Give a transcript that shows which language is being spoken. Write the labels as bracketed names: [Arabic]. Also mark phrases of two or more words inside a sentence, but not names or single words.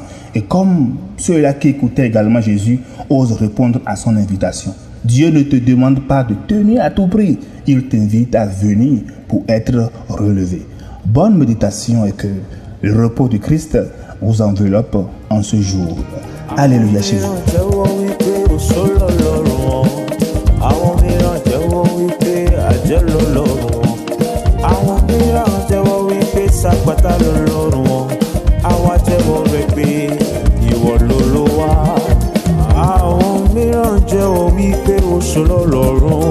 [French] Et comme ceux-là qui écoutaient également Jésus, ose répondre à son invitation. Dieu ne te demande pas de tenir à tout prix. Il t'invite à venir pour être relevé. Bonne méditation et que le repos du Christ vous enveloppe en ce jour. Alléluia chez vous. [Yoruba] Sàpàtà lọ́lọ́run wọn, àwa jẹ́wọ́ rẹ̀ pé ìwọ lolú wa. Àwọn mìíràn jẹ́wọ́ wípé oṣù lọ́lọ́run.